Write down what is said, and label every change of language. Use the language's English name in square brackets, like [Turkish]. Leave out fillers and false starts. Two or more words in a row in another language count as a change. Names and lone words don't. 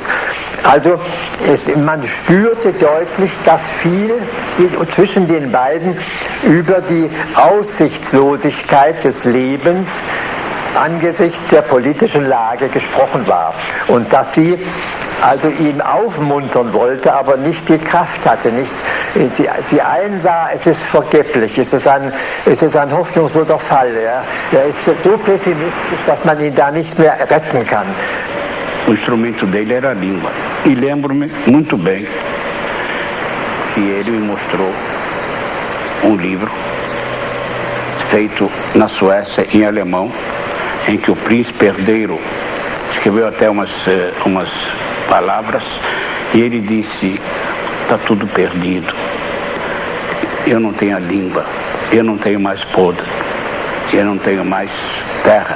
[German] Also man spürte deutlich, dass viel zwischen den beiden über die Aussichtslosigkeit des Lebens angesichts der politischen Lage gesprochen war. Und dass sie also ihn aufmuntern wollte, aber nicht die Kraft hatte. Sie einsah, es ist vergeblich, es ist ein hoffnungsloser Fall. Ja. Er ist so pessimistisch, dass man ihn da nicht mehr retten kann. [Portuguese] O instrumento dele era a língua. E lembro-me muito bem que ele me mostrou livro feito na Suécia em alemão, em que o príncipe herdeiro escreveu até umas palavras e ele disse: está tudo perdido, eu não tenho a língua, eu não tenho mais poder, eu não tenho mais terra.